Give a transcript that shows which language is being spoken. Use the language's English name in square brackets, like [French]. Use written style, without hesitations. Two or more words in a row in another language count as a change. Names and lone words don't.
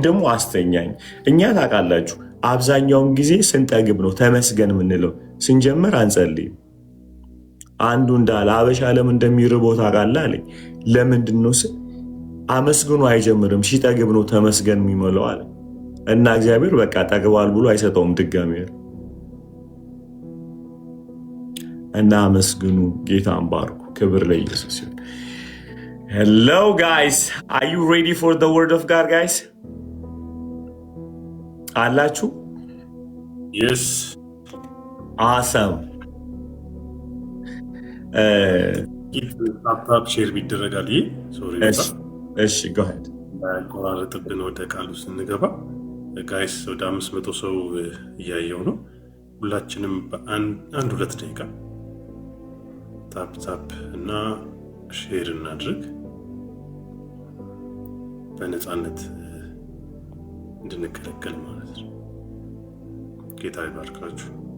[Amharic] ደግሞ አስተኛኝ። እኛ ታውቃላችሁ አብዛኛውን ጊዜ ስንጠግብ ነው ተመስገን የምንለው። ስንጀምር አንጸልይም። አንዱ እንዳለ አበሻ ለምን እንደሚርበው ታውቃለህ አለኝ። ለምንድን ነው ስል አመስግኖ አይጀምርም፣ ሲጠግብ ነው ተመስገን የሚሞላው አለ። እና እግዚአብሔር በቃ ጠግቧል ብሎ አይሰጠውም ድጋሚ። እና አመስግኑ፣ ጌታን ባርኩ። ክብር ለኢየሱስ ይሁን። [English] Hello guys, are you ready for the word of God guys? [Amharic] አላችሁ? [English] Yes. Awesome. [Amharic] ታፕታፕ ሼር ቢደረጋል። ሶሪ [English] እሺ go ahead. [Amharic] ቆራረጥብን ወደ ቃሉ ስንገባ ጋይስ ወደ 500 ሰው እያየው ነው። ሁላችንም በአንድ ሁለት ደቂቃ ታፕታፕ እና ሼር እናድርግ በነፃነት እንድንከለከል ማለት ነው። ጌታ ይባርካችሁ።